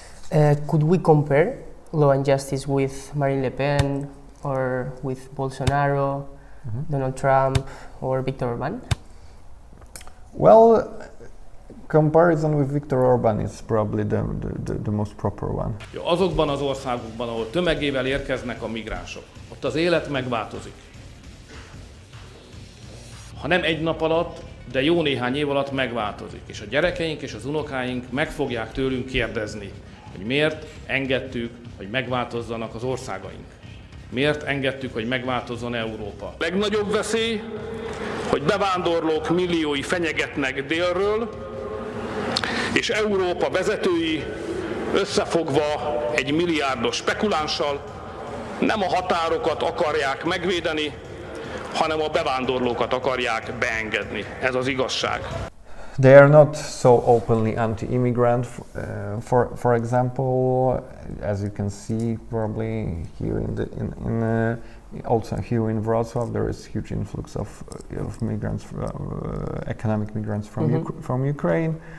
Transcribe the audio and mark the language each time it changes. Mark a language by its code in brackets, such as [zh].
[en] Could we compare Law and Justice with Marine Le Pen or with Bolsonaro, Donald Trump or Viktor Orban? Well, comparison with Viktor Orban is probably the most proper one. [hu] Azokban az országokban, ahol tömegével érkeznek a migránsok, ott az élet megváltozik. Ha nem egy nap alatt, de jó néhány év alatt megváltozik, és a gyerekeink és az unokáink meg fogják tőlünk kérdezni, hogy miért engedtük, hogy megváltozzanak az országaink. Miért engedtük, hogy megváltozzon Európa? A legnagyobb veszély, hogy bevándorlók milliói fenyegetnek délről, és Európa vezetői összefogva egy milliárdos spekulánssal nem a határokat akarják megvédeni, hanem a bevándorlókat akarják beengedni. Ez az igazság. [en] They are not so openly anti-immigrant. For example, as you can see, probably here also here in Wrocław, there is huge influx of migrants, economic migrants from Ukraine.